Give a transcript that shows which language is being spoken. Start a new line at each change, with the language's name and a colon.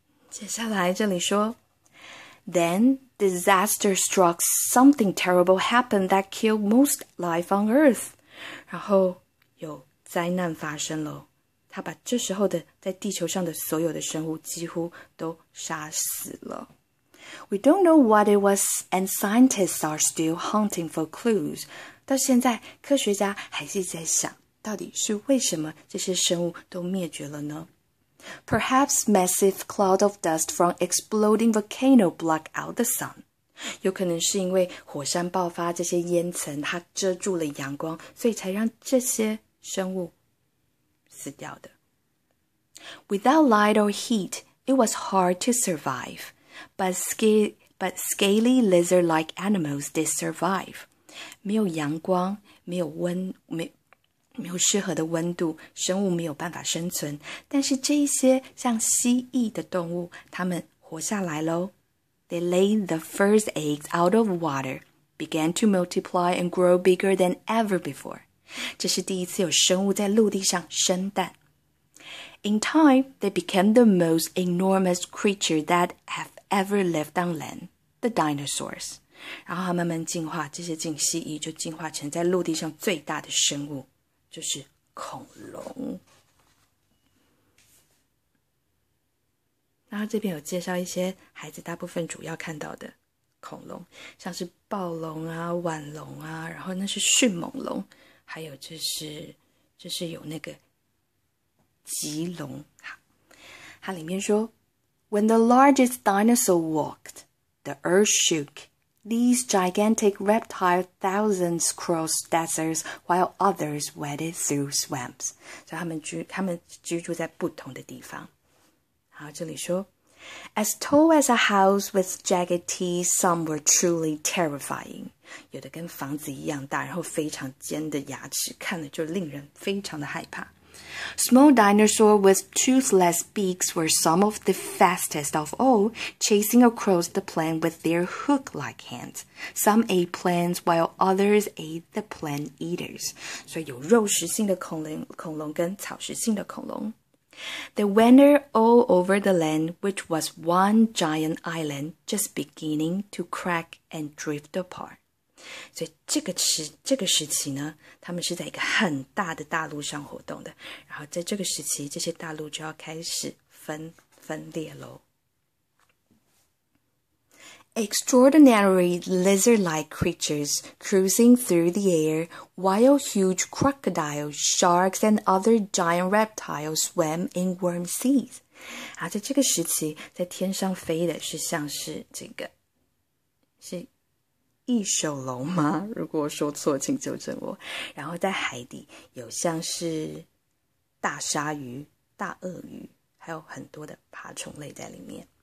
Chinese: 接下来这里说
English: Then disaster struck. Something terrible happened that killed most life on Earth.
Chinese: 然后有灾难发生了，他把这时候的在地球上的所有的生物几乎都杀死了。
English: We don't know what it was, and scientists are still hunting for clues.
Chinese: 到现在，科学家还是在想，到底是为什么这些生物都灭绝了呢？
English: Perhaps massive cloud of dust from exploding volcano block out the sun.
Chinese: 有可能是因为火山爆发，这些烟层它遮住了阳光，所以才让这些生物死掉的。
English: Without light or heat, it was hard to survive.But scaly lizard-like animals did survive.
Chinese: 没有阳光，没有适合的温度，生物没有办法生存。但是这一些像蜥蜴的动物，它们活下来咯。
English: They laid the first eggs out of water, began to multiply and grow bigger than ever before.
Chinese: 这是第一次有生物在陆地上生蛋。
English: In time, they became the most enormous creature that have ever lived on land, the dinosaurs.
Chinese: 然后它慢慢进化，这些颈蜥蜴就进化成在陆地上最大的生物，就是恐龙。然后这边有介绍一些孩子大部分主要看到的恐龙，像是暴龙啊、腕龙啊，然后那是迅猛龙，还有就是有那个棘龙。它里面说
English: When the largest dinosaur walked, the earth shook. These gigantic reptiles thousands crossed deserts while others waded through swamps.
Chinese: 所以他们居住在不同的地方。好，这里说
English: As tall as a house with jagged teeth, some were truly terrifying.
Chinese: 有的跟房子一样大，然后非常尖的牙齿，看了就令人非常的害怕。
English: Small dinosaurs with toothless beaks were some of the fastest of all, chasing across the plain with their hook-like hands. Some ate plants while others ate the plant eaters.
Chinese: 所以有肉食性的恐龙跟草食性的恐龙。
English: They wandered all over the land, which was one giant island, just beginning to crack and drift apart.
Chinese: 所以这个时期呢，他们是在一个很大的大陆上活动的，然后在这个时期，这些大陆就要开始分裂咯。
English: Extraordinary lizard-like creatures cruising through the air, while huge crocodiles, sharks, and other giant reptiles swam in warm seas.
Chinese: 啊，在这个时期，在天上飞的是像是是异手龙吗？如果我说错，请纠正我。然后在海底有像是大鲨鱼、大鳄鱼，还有很多的爬虫类在里面。